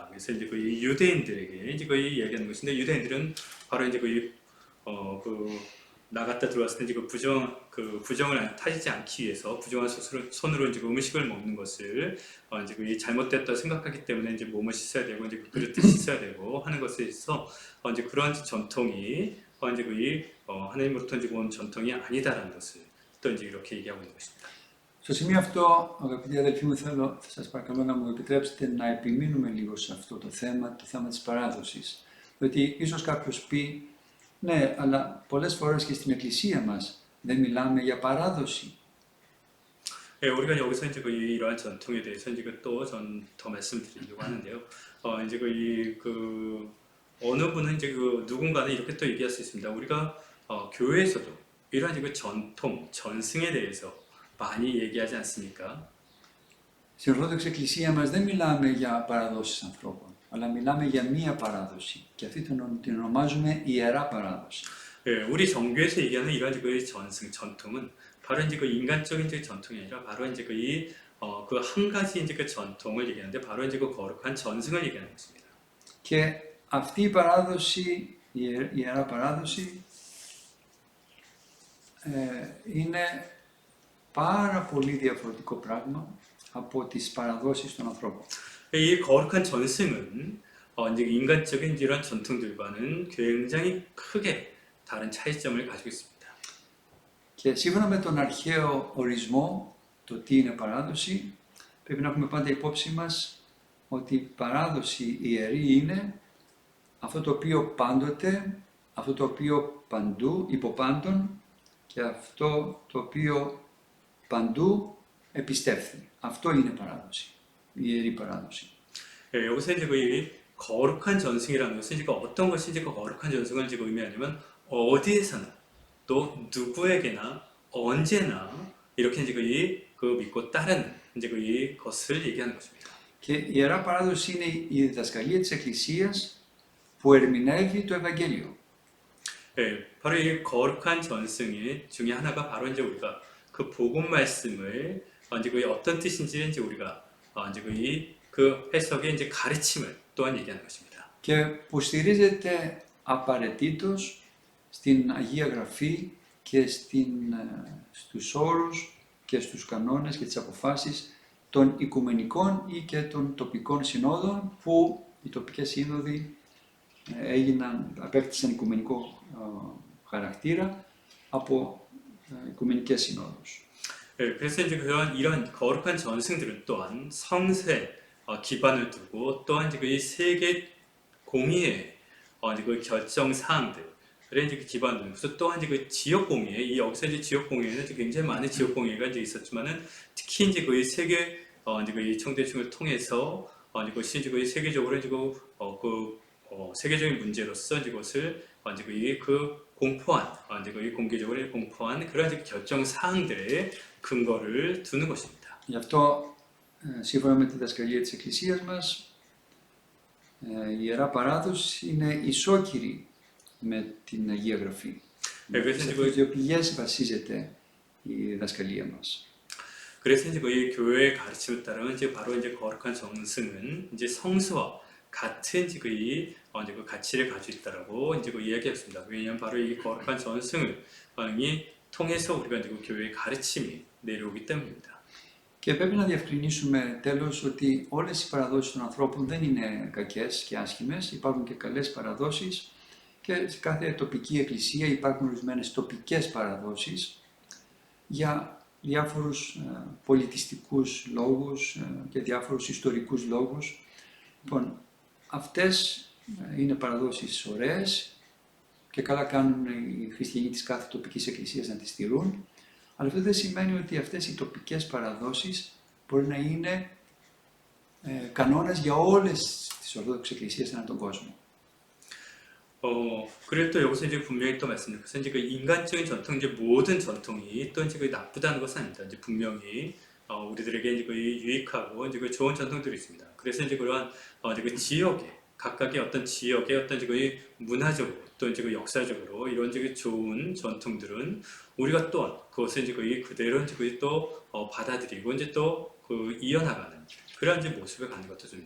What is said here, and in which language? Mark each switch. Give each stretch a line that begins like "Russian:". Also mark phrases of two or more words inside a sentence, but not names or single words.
Korean: 그래서 이제 그 유대인들에게 이제 거의 얘기하는 것인데, 유대인들은 바로 이제 나갔다 들어왔을 때 이제 부정을 타지지 않기 위해서 부정한 손으로 이제 음식을 먹는 것을 이제 잘못됐다 생각하기 때문에 이제 몸을 씻어야 되고 이제 그릇도 씻어야 되고 하는 것에 있어 이제 그러한 전통이 이제 하나님으로부터 이제 온 전통이 아니다라는 것을 또 이제 이렇게 얘기하고 있는 것입니다.
Greek: Στο σημείο αυτό, αγαπητοί αδελφοί μου, θα σας παρακαλώ να μου επιτρέψετε να επιμείνουμε λίγο σε αυτό το θέμα της παράδοσης. Διότι ίσως κάποιος πει, ναι, αλλά πολλές φορές και στην εκκλησία μας δεν μιλάμε για παράδοση.
Korean: 예, 우리가 여기서 이제 이러한 전통에 대해서 이제 또 전 더 말씀드리려고 하는데요. 이제 어느 분은 이제 누군가는 이렇게 또 얘기할 수 있습니다. 우리가 교회에서도 이러한 이제 전통, 전승에 대해서 많이 얘기하지 않습니까?
Greek: Στην Ορθόδοξη Εκκλησία μας δεν μιλάμε για παραδόσεις ανθρώπων, αλλά μιλάμε για μία παράδοση, και αυτή την ονομάζουμε ιερά παράδοση.
Korean: 예, 우리 정교에서 얘기하는 이러한 이제 전승, 전통은 바로 이제 인간적인 이제 전통이 아니라 바로 이제 한 가지 이제 전통을 얘기하는데, 바로 이제 거룩한 전승을 얘기하는 것입니다.
Greek: Και αυτή η παράδοση, η ιερά παράδοση, είναι πάρα πολύ διαφορετικό πράγμα από τις παραδόσεις των ανθρώπων.
Korean: 이 거룩한 전승은 이제 인간적인 이러한 전통들과는 굉장히 크게 다른 차이점을 가지고 있습니다.
Greek: Και σύμφωνα με τον αρχαίο ορισμό, το τι είναι παράδοση, πρέπει να έχουμε πάντα υπόψη μας ότι η παράδοση ιερή είναι αυτό το οποίο πάντοτε, αυτό το οποίο παντού, υποπάντων, και αυτό το οποίο παντού επιστεύθη. Αυτό είναι παράδοση, η ιερή παράδοση.
Korean: 예, 여기서 이제 거룩한 전승이라는 것은 이제 어떤 것이 이제 거룩한 전승을 이제 의미하냐면, 어디에서나 또 누구에게나 언제나 이렇게 이제 믿고 따르는 이제 것을 얘기하는 것입니다.
Greek: Και η ιερά παράδοση είναι η διδασκαλία της Εκκλησίας που ερμηνεύει το Ευαγγέλιο.
Korean: 예, 바로 이 거룩한 전승 중에 하나가 바로 이제 우리가 그 복음 말씀을 이제 어떤 뜻인지 이제 우리가 이제 그 해석의 이제 가르침을 또한 얘기하는 것입니다.
Greek: Και που στηρίζεται απαραίτητος στην Αγία Γραφή και στους όρους και στους κανόνες και τις αποφάσεις των οικουμενικών ή και των τοπικών συνόδων, που οι τοπικές σύνοδοι απέκτησαν οικουμενικό χαρακτήρα από οικουμενικές συνόδους.
Korean: 예, 그래서 이제 이런 거룩한 전승들은 또한 성세 기반을 두고, 또한 이제 이 세계 공의의 이제 결정 사항들, 그래 이제 기반을 두고, 또한 이제 지역 공의회, 이 여기서 이제 지역 공의회는 이제 굉장히 많은 지역 공의회가 이제 있었지만은, 특히 이제 세계 이제 청대중을 통해서 이것이 이제 세계적으로 이제 세계적인 문제로서 이것을 이제 공포한 이제 공개적으로 공포한 그런 이제 결정 사항들의 근거를 두는 것입니다.
Greek: Γι' αυτό, σύμφωνα με τη διδασκαλία της Εκκλησίας μας, η Ιερά Παράδοση είναι ισόκυρη με την Αγία Γραφή. Σε αυτές δύο πηγές βασίζεται η διδασκαλία μας.
Korean: 그래서 이제 교회의 가르침에 따르면 이제 바로 이제 거룩한 전승은 이제 성수와 같은 이제 이제 그 가치를 가지고 있다라고 이제 그 이야기했습니다. 왜냐하면 바로 이 거룩한 전승을 통해서 우리가 이제 그 교회의 가르침이 내려오기 때문입니다.
Greek: Και πρέπει να διευκρινίσουμε τέλος ότι όλες οι παραδόσεις των ανθρώπων δεν είναι κακές και άσχημες, υπάρχουν και καλές παραδόσεις και σε κάθε τοπική εκκλησία υπάρχουν ορισμένες τοπικές παραδόσεις για διάφορους πολιτιστικούς λόγους και διάφορους ιστορικούς λόγους. Λοιπόν, αυτές είναι παραδόσεις ωραίες και καλά κάνουν οι χριστιανοί της κάθε τοπικής εκκλησίας να τις στηρούν, αλλά αυτό δεν σημαίνει ότι αυτές οι τοπικές παραδόσεις μπορεί να είναι κανόνας για όλες τις Ορθόδοξες εκκλησίες ανά τον κόσμο.
Korean: 그리고 또 여기서 이제 분명히 또 말씀드린 것은 이제 그 인간적인 전통, 이제 모든 전통이 또 이제 그 나쁘다는 것은 아닙니다. 이제 분명히 우리들에게 이제 그 유익하고 이제 그 좋은 전통들이 있습니다. 그래서 이제 그러한 이제 그 지역에 각각의 어떤 지역의 어떤 이제 그 문화적으로 또 이제 그 역사적으로 이런 이제 그 좋은 전통들은 우리가 또한 그것을 이제 그대로 이제 또 받아들이고 이제 또 그 이어나가는 그런 이제 모습을 갖는 것도 줍니다.